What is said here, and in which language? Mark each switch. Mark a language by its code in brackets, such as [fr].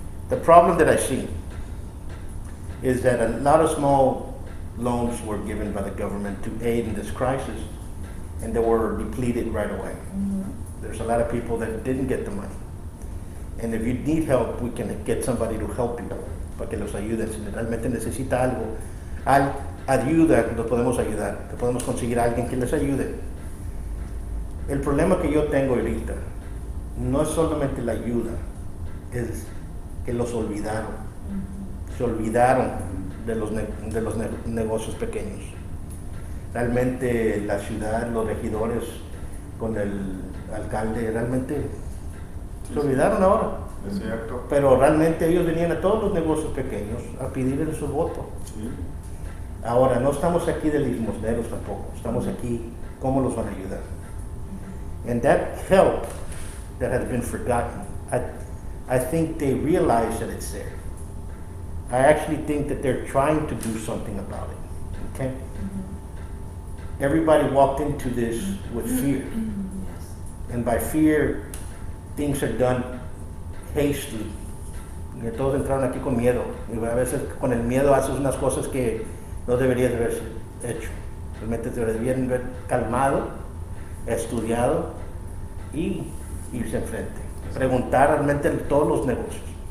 [en] The problem that I see is that a lot of small loans were given by the government to aid in this crisis, and they were depleted right away. Mm-hmm. There's a lot of people that didn't get the money. And if you need help, we can get somebody to help you, [es] para que los ayude. Si realmente necesita algo, ayuda, los podemos ayudar. Podemos conseguir a alguien que les ayude. El problema que yo tengo ahorita no es solamente la ayuda, es que los olvidaron. Se olvidaron de los negocios pequeños. Realmente la ciudad, los regidores con el alcalde, realmente se olvidaron ahora. Es cierto. Pero realmente ellos venían a todos los negocios pequeños a pedirles su voto. Sí. Ahora, no estamos aquí de limosneros tampoco, estamos aquí, ¿cómo los van a ayudar? [en] And that help that has been forgotten, I think they realize that it's there. I actually think that they're trying to do something about it, okay? Mm-hmm. Everybody walked into this with fear. Yes. And by fear, things are done hastily. [es] Y todos entraron aquí con miedo. Y a veces con el miedo haces unas cosas que no deberías haber hecho. Realmente te deberían haber calmado, estudiado y irse enfrente. Preguntar realmente en todos los negocios.